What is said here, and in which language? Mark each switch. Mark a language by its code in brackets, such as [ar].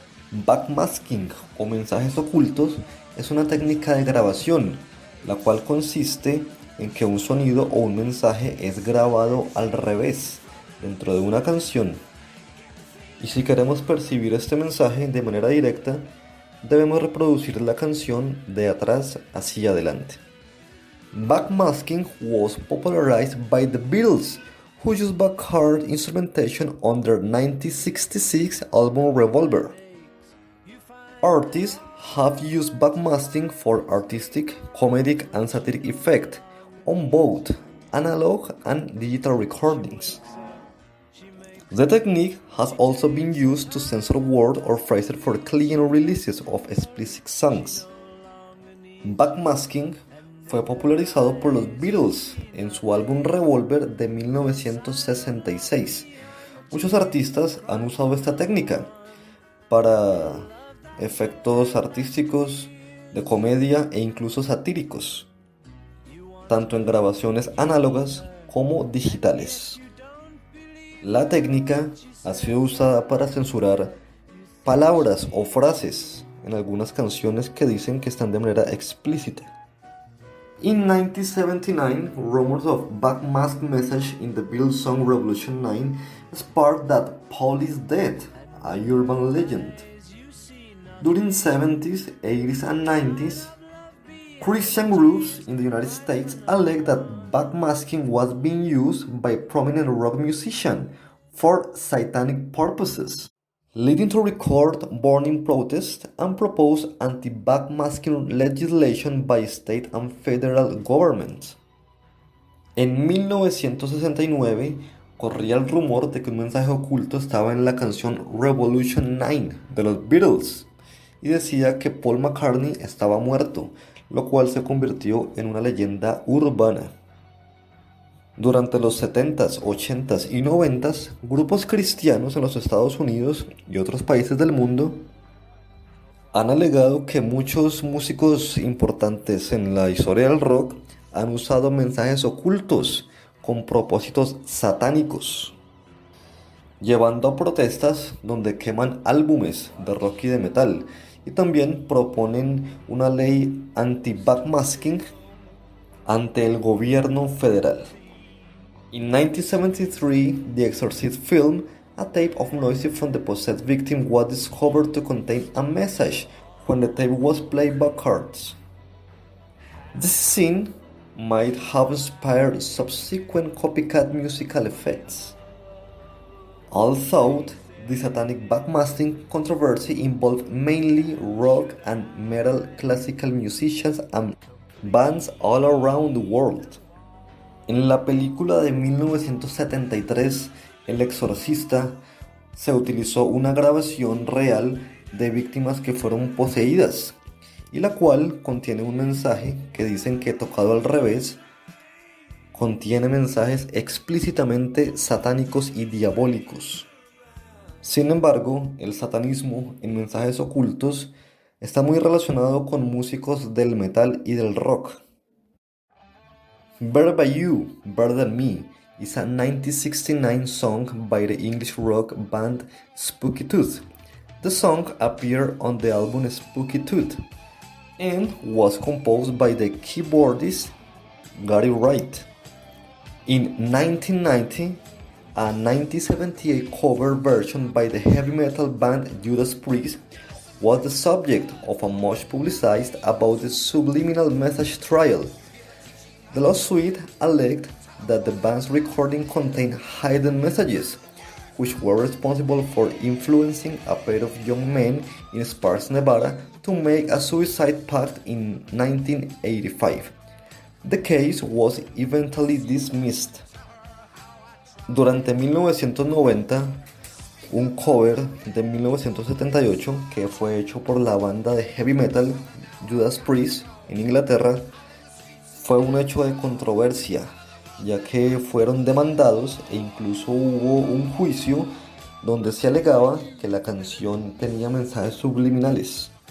[es] Backmasking o mensajes ocultos es una técnica de grabación, la cual consiste en que un sonido o un mensaje es grabado al revés dentro de una canción. Y si queremos percibir este mensaje de manera directa, debemos reproducir la canción de atrás hacia adelante. [en] Backmasking was popularized by the Beatles, who used backward instrumentation on their 1966 album Revolver. Artists have used backmasking for artistic, comedic and satiric effect on both analog and digital recordings. The technique has also been used to censor words or phrases for clean releases of explicit songs. [es] Backmasking fue popularizado por los Beatles en su álbum Revolver de 1966. Muchos artistas han usado esta técnica para efectos artísticos, de comedia e incluso satíricos, tanto en grabaciones análogas como digitales. La técnica ha sido usada para censurar palabras o frases en algunas canciones que dicen que están de manera explícita. [en] In 1979, rumors of backmasked message in the Beatles song Revolution 9 sparked that Paul is dead, a urban legend. During 70s, 80s, and 90s, Christian groups in the United States alleged that backmasking was being used by prominent rock musicians for satanic purposes, leading to record burning protests and propose anti-backmasking legislation by state and federal governments. [es] En 1969, corría el rumor de que un mensaje oculto estaba en la canción Revolution 9 de los Beatles y decía que Paul McCartney estaba muerto, lo cual se convirtió en una leyenda urbana. Durante los 70s, 80s y 90s, grupos cristianos en los Estados Unidos y otros países del mundo han alegado que muchos músicos importantes en la historia del rock han usado mensajes ocultos con propósitos satánicos, llevando a protestas donde queman álbumes de rock y de metal, y también proponen una ley anti-backmasking ante el gobierno federal. [en] In 1973, The Exorcist film, a tape of noises from the possessed victim was discovered to contain a message when the tape was played backwards. This scene might have inspired subsequent copycat musical effects. Although the satanic backmasking controversy involved mainly rock and metal classical musicians and bands all around the world. [es] En la película de 1973, El Exorcista, se utilizó una grabación real de víctimas que fueron poseídas, y la cual contiene un mensaje que dicen que, tocado al revés, contiene mensajes explícitamente satánicos y diabólicos. Sin embargo, el satanismo en mensajes ocultos está muy relacionado con músicos del metal y del rock. [en] Better By You, Better Than Me is a 1969 song by the English rock band Spooky Tooth. The song appeared on the album Spooky Tooth and was composed by the keyboardist Gary Wright. In 1990, a 1978 cover version by the heavy metal band Judas Priest was the subject of a much publicized about the subliminal message trial. The lawsuit alleged that the band's recording contained hidden messages, which were responsible for influencing a pair of young men in Sparks, Nevada, to make a suicide pact in 1985. The case was eventually dismissed. [es] Durante 1990, un cover de 1978 que fue hecho por la banda de heavy metal Judas Priest en Inglaterra fue un hecho de controversia, ya que fueron demandados e incluso hubo un juicio donde se alegaba que la canción tenía mensajes subliminales.